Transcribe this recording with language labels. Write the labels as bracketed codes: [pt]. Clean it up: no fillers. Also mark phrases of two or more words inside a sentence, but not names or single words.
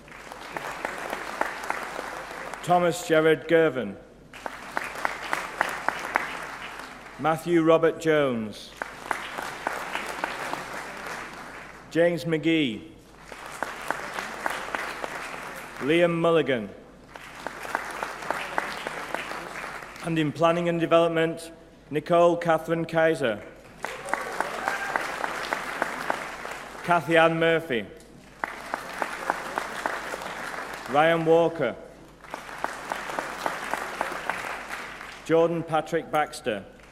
[en] Thomas Gerard Gervin. Matthew Robert Jones. James McGee. Liam Mulligan. And in Planning and Development, Nicole Catherine Kaiser. Cathy Ann Murphy. Ryan Walker. Jordan Patrick Baxter.